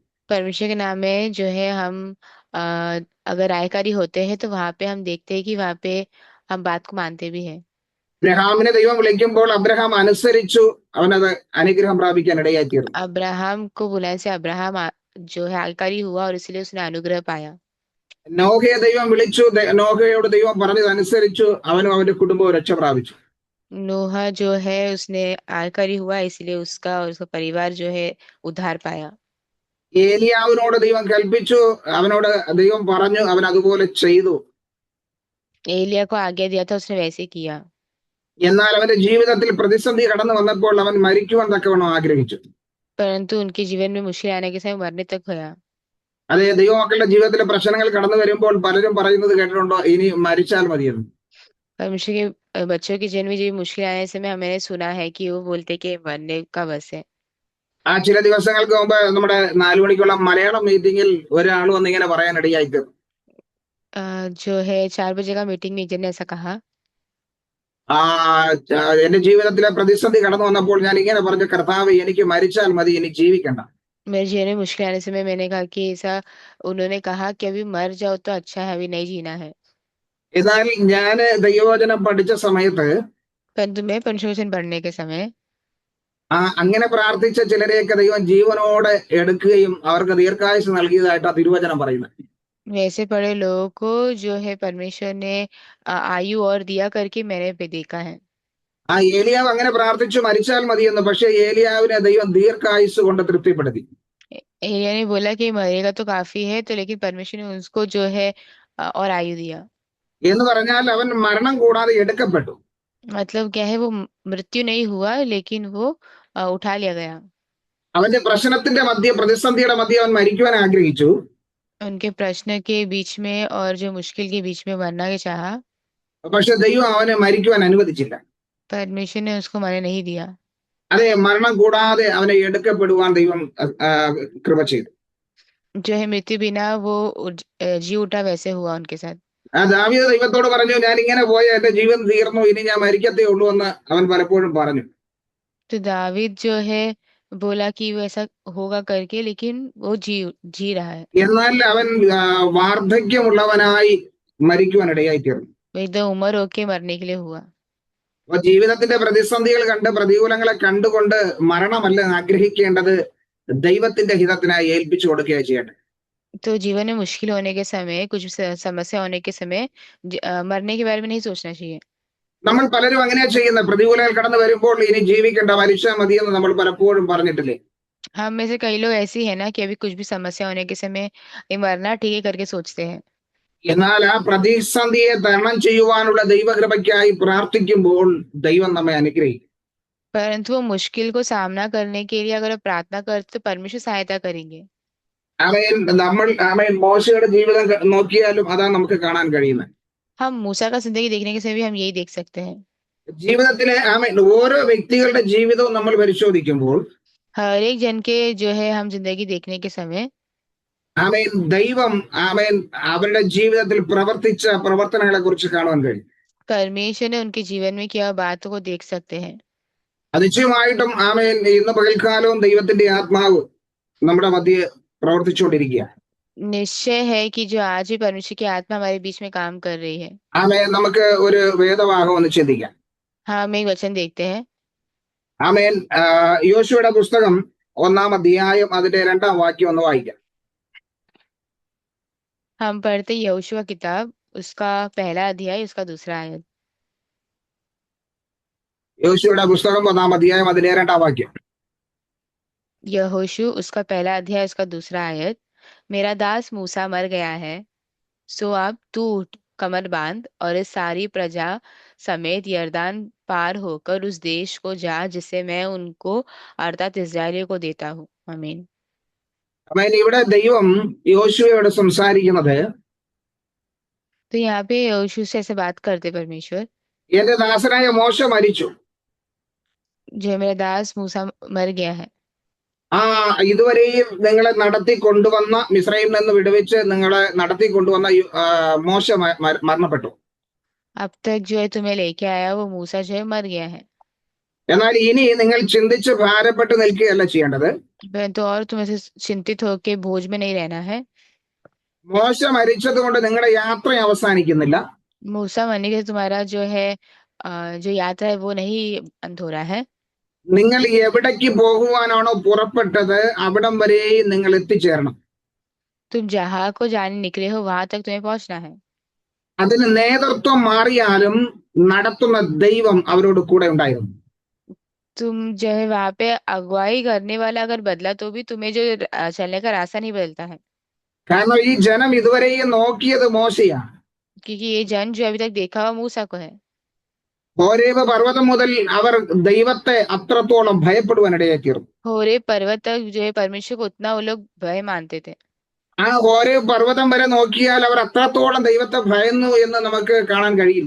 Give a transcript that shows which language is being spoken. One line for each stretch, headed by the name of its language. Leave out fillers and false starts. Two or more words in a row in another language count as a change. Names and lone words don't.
Hindi: परमेश्वर के नाम में जो है हम अ, अगर आयकारी होते हैं तो वहां पे हम देखते हैं कि वहां पे हम बात को मानते भी हैं।
Malayalam: അബ്രഹാമിനെ ദൈവം വിളിക്കുമ്പോൾ അബ്രഹാം അനുസരിച്ചു, അവനത് അനുഗ്രഹം പ്രാപിക്കാൻ ഇടയായി തീർന്നു.
Hindi: अब्राहम को बुलाने से अब्राहम जो है आयकारी हुआ और इसलिए उसने अनुग्रह पाया।
Malayalam: നോഹയെ ദൈവം വിളിച്ചു, നോഹയോട് ദൈവം പറഞ്ഞതനുസരിച്ചു, അവനും അവന്റെ കുടുംബവും രക്ഷ പ്രാപിച്ചു.
Hindi: नोहा जो है उसने आयकारी हुआ, इसलिए उसका और उसका परिवार जो है उद्धार पाया।
Malayalam: ഏലിയാവിനോട് ദൈവം കൽപ്പിച്ചു, അവനോട് ദൈവം പറഞ്ഞു, അവൻ അതുപോലെ ചെയ്തു.
Hindi: एलिया को आज्ञा दिया था, उसने वैसे किया।
Malayalam: എന്നാൽ അവന്റെ ജീവിതത്തിൽ പ്രതിസന്ധി കടന്നു വന്നപ്പോൾ അവൻ മരിക്കുവാൻ തക്കവണ്ണം ആഗ്രഹിച്ചു.
Hindi: परंतु उनके जीवन में मुश्किल आने के समय मरने तक गया।
Malayalam: അതെ, ദൈവമക്കളുടെ ജീവിതത്തിലെ പ്രശ്നങ്ങൾ കടന്നു വരുമ്പോൾ പലരും പറയുന്നത് കേട്ടിട്ടുണ്ടോ, ഇനി മരിച്ചാൽ മതിയെന്ന്.
Hindi: परमेश्वर के बच्चों के जीवन में जो मुश्किल आने से मैंने सुना है कि वो बोलते कि मरने का बस है।
Malayalam: ചില ദിവസങ്ങൾക്ക് മുമ്പ് നമ്മുടെ 4 മണിക്കുള്ള മലയാളം മീറ്റിംഗിൽ ഒരാൾ വന്നിങ്ങനെ പറയാനിടയായി തീർന്നു.
Hindi: जो है 4 बजे का मीटिंग में एक जन ने ऐसा कहा।
Malayalam: എന്റെ ജീവിതത്തിലെ പ്രതിസന്ധി കടന്നു വന്നപ്പോൾ ഞാൻ ഇങ്ങനെ പറഞ്ഞു, കർത്താവ്, എനിക്ക് മരിച്ചാൽ മതി, ഇനി ജീവിക്കണ്ട.
Hindi: मेरे जीवन में मुश्किल आने से मैंने कहा कि ऐसा, उन्होंने कहा कि अभी मर जाओ तो अच्छा है, अभी नहीं जीना है।
Malayalam: എന്നാൽ ഞാൻ ദൈവവചനം പഠിച്ച സമയത്ത്
Hindi: परंतु मैं परमेश्वर वचन पढ़ने के समय
Malayalam: അങ്ങനെ പ്രാർത്ഥിച്ച ചിലരെയൊക്കെ ദൈവം ജീവനോടെ എടുക്കുകയും അവർക്ക് ദീർഘായുസ് നൽകിയതായിട്ടാണ് തിരുവചനം പറയുന്നത്.
Hindi: वैसे पढ़े लोगों को जो है परमेश्वर ने आयु और दिया करके मैंने भी देखा है।
Malayalam: ആ ഏലിയാവ് അങ്ങനെ പ്രാർത്ഥിച്ചു മരിച്ചാൽ മതിയെന്ന്. പക്ഷെ ഏലിയാവിനെ ദൈവം ദീർഘായുസ് കൊണ്ട് തൃപ്തിപ്പെടുത്തി.
Hindi: एलिया ने बोला कि मरेगा तो काफी है, तो लेकिन परमेश्वर ने उसको जो है और आयु दिया।
Malayalam: എന്ന് പറഞ്ഞാൽ അവൻ മരണം കൂടാതെ എടുക്കപ്പെട്ടു.
Hindi: मतलब क्या है, वो मृत्यु नहीं हुआ, लेकिन वो उठा लिया गया।
Malayalam: അവന്റെ പ്രശ്നത്തിന്റെ മധ്യ, പ്രതിസന്ധിയുടെ മധ്യ അവൻ മരിക്കുവാൻ ആഗ്രഹിച്ചു.
Hindi: उनके प्रश्न के बीच में और जो मुश्किल के बीच में मरना के चाहा,
Malayalam: പക്ഷെ ദൈവം അവനെ മരിക്കുവാൻ അനുവദിച്ചില്ല.
Hindi: परमेश्वर ने उसको मरने नहीं दिया।
Malayalam: അതെ, മരണം കൂടാതെ അവനെ എടുക്കപ്പെടുവാൻ ദൈവം കൃപ ചെയ്തു.
Hindi: जो है मृत्यु बिना वो जी उठा, वैसे हुआ उनके साथ।
Malayalam: ദാവീദ് ദൈവത്തോട് പറഞ്ഞു, ഞാൻ ഇങ്ങനെ പോയ എന്റെ ജീവൻ തീർന്നു, ഇനി ഞാൻ മരിക്കത്തേ ഉള്ളൂ എന്ന് അവൻ പലപ്പോഴും പറഞ്ഞു.
Hindi: तो दावीद जो है बोला कि वो ऐसा होगा करके, लेकिन वो जी जी रहा है।
Malayalam: എന്നാൽ അവൻ വാർദ്ധക്യമുള്ളവനായി മരിക്കുവാൻ ഇടയായി തീർന്നു.
Hindi: वो एकदम उम्र होके मरने के लिए हुआ।
Malayalam: അപ്പൊ ജീവിതത്തിന്റെ പ്രതിസന്ധികൾ കണ്ട്, പ്രതികൂലങ്ങളെ കണ്ടുകൊണ്ട് മരണമല്ല ആഗ്രഹിക്കേണ്ടത്, ദൈവത്തിന്റെ ഹിതത്തിനായി ഏൽപ്പിച്ചു കൊടുക്കുകയാണ് ചെയ്യേണ്ടത്.
Hindi: तो जीवन में मुश्किल होने के समय, कुछ समस्या होने के समय मरने के बारे में नहीं सोचना चाहिए।
Malayalam: നമ്മൾ പലരും അങ്ങനെയാ ചെയ്യുന്നത്. പ്രതികൂലങ്ങൾ കടന്നു വരുമ്പോൾ ഇനി ജീവിക്കേണ്ട, മരിച്ചാൽ മതിയെന്ന് നമ്മൾ പലപ്പോഴും പറഞ്ഞിട്ടില്ലേ?
Hindi: हम में से कई लोग ऐसे ही है ना कि अभी कुछ भी समस्या होने के समय ये मरना ठीक है करके सोचते हैं।
Malayalam: എന്നാൽ ആ പ്രതിസന്ധിയെ തരണം ചെയ്യുവാനുള്ള ദൈവകൃപയ്ക്കായി പ്രാർത്ഥിക്കുമ്പോൾ ദൈവം നമ്മെ അനുഗ്രഹിക്കും.
Hindi: परंतु वो मुश्किल को सामना करने के लिए अगर आप प्रार्थना करते तो परमेश्वर सहायता करेंगे।
Malayalam: ആമേൻ. ആമേൻ, മോശയുടെ ജീവിതം നോക്കിയാലും അതാണ് നമുക്ക് കാണാൻ കഴിയുന്നത്.
Hindi: हम मूसा का जिंदगी देखने के समय भी हम यही देख सकते हैं।
Malayalam: ജീവിതത്തിലെ ആമേൻ ഓരോ വ്യക്തികളുടെ ജീവിതവും നമ്മൾ പരിശോധിക്കുമ്പോൾ
Hindi: हर एक जन के जो है हम जिंदगी देखने के समय
Malayalam: ആമേൻ ദൈവം ആമേൻ അവരുടെ ജീവിതത്തിൽ പ്രവർത്തിച്ച പ്രവർത്തനങ്ങളെ കുറിച്ച് കാണുവാൻ കഴിയും.
Hindi: परमेश्वर ने उनके जीवन में किया बातों को देख सकते हैं।
Malayalam: നിശ്ചയമായിട്ടും ആമേൻ ഇന്ന് പകൽക്കാലവും ദൈവത്തിന്റെ ആത്മാവ് നമ്മുടെ മധ്യേ പ്രവർത്തിച്ചുകൊണ്ടിരിക്കുക.
Hindi: निश्चय है कि जो आज भी परमेश्वर की आत्मा हमारे बीच में काम कर रही है।
Malayalam: ആമേൻ. നമുക്ക് ഒരു വേദഭാഗം ഒന്ന് ചിന്തിക്കാം.
Hindi: हाँ, हम एक वचन देखते हैं।
Malayalam: ആമേൻ. യോശുവയുടെ പുസ്തകം 1-ാം അധ്യായം അതിന്റെ 2-ാം വാക്യം ഒന്ന് വായിക്കാം.
Hindi: हम पढ़ते यहोशू किताब, उसका पहला अध्याय, उसका दूसरा आयत।
Malayalam: യോശുവയുടെ പുസ്തകം 1-ാം അധ്യായം അതിന്റെ 2-ാം വാക്യം.
Hindi: यहोशू उसका पहला अध्याय, उसका दूसरा आयत। मेरा दास मूसा मर गया है, सो अब तू उठ, कमर बांध और इस सारी प्रजा समेत यरदान पार होकर उस देश को जा जिसे मैं उनको अर्थात इस्राएलियों को देता हूँ। आमीन।
Malayalam: ആമേൻ. ഇവിടെ ദൈവം യോശുവയോട് സംസാരിക്കുന്നത്,
Hindi: तो यहाँ पे यहोशू से ऐसे बात करते परमेश्वर,
Malayalam: എന്റെ ദാസനായ മോശ മരിച്ചു.
Hindi: जो मेरा दास मूसा मर गया है।
Malayalam: ആ ഇതുവരെയും നിങ്ങളെ നടത്തി കൊണ്ടുവന്ന, മിസ്രൈമിൽ നിന്ന് വിടുവിച്ച് നിങ്ങളെ നടത്തി കൊണ്ടുവന്ന മോശ മരണപ്പെട്ടു.
Hindi: अब तक जो है तुम्हें लेके आया वो मूसा जो है मर गया है।
Malayalam: എന്നാൽ ഇനി നിങ്ങൾ ചിന്തിച്ച് ഭാരപ്പെട്ട് നിൽക്കുകയല്ല ചെയ്യേണ്ടത്.
Hindi: परंतु और तुम्हें से चिंतित होके बोझ में नहीं रहना है।
Malayalam: മോശ മരിച്ചത് കൊണ്ട് നിങ്ങളുടെ യാത്ര അവസാനിക്കുന്നില്ല.
Hindi: मूसा मरने के तुम्हारा जो है जो यात्रा है वो नहीं अंत हो रहा है।
Malayalam: നിങ്ങൾ എവിടേക്ക് പോകുവാനാണോ പുറപ്പെട്ടത് അവിടം വരെയും നിങ്ങൾ എത്തിച്ചേരണം.
Hindi: तुम जहाँ को जाने निकले हो वहां तक तुम्हें पहुंचना है।
Malayalam: അതിന് നേതൃത്വം മാറിയാലും നടത്തുന്ന ദൈവം അവരോട് കൂടെ ഉണ്ടായിരുന്നു.
Hindi: तुम जो है वहां पे अगुवाई करने वाला अगर बदला तो भी तुम्हें जो चलने का रास्ता नहीं बदलता है।
Malayalam: കാരണം ഈ ജനം ഇതുവരെയും നോക്കിയത് മോശയാണ്.
Hindi: क्योंकि ये जन जो अभी तक देखा हुआ मूसा को है।
Malayalam: ഹോരേബ് പർവ്വതം മുതൽ അവർ ദൈവത്തെ അത്രത്തോളം ഭയപ്പെടുവാൻ ഇടയായി തീർന്നു.
Hindi: होरे पर्वत तक जो है परमेश्वर को उतना वो लोग भय मानते थे।
Malayalam: ആ ഹോരേബ് പർവ്വതം വരെ നോക്കിയാൽ അവർ അത്രത്തോളം ദൈവത്തെ ഭയന്നു എന്ന് നമുക്ക് കാണാൻ കഴിയില്ല.